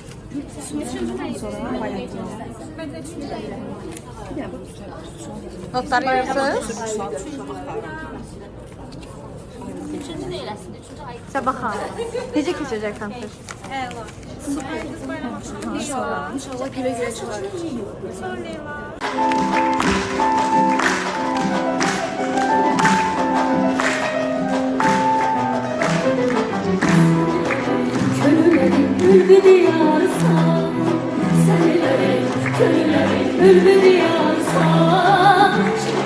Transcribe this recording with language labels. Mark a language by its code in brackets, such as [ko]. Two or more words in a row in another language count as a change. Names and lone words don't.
[az] Notlar verirsiniz? Səbah xanım, necə keçəcək konsert? İnşallah gülə-gülə çıxarıq. [tr] Köylülerin bülbülü yarsan, senelerin köylülerin bülbülü yarsan, şimdi